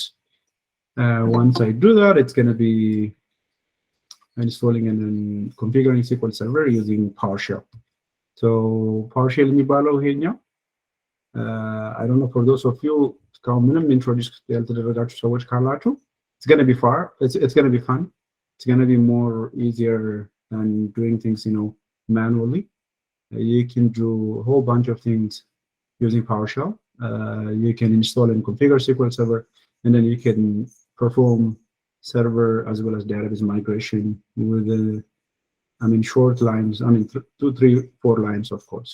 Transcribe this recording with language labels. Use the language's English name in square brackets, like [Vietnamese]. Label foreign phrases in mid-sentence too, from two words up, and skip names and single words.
[English] Once I do that, it's going to be installing and then configuring SQL Server using PowerShell. So PowerShell [Amharic] የሚባለው ይሄኛው [English] I don't know, for those of you [Amharic] እስካሁን ምንም introduce ያልተደረጋችሁ ሰዎች ካላችሁ, [English] it's going to be it's going to be fun. It's going to be more easier than doing things manually. You can do a whole bunch of things using PowerShell. You can install and configure SQL Server, and then you can perform server as well as database migration with short lines, 2, 3, 4 lines, of course.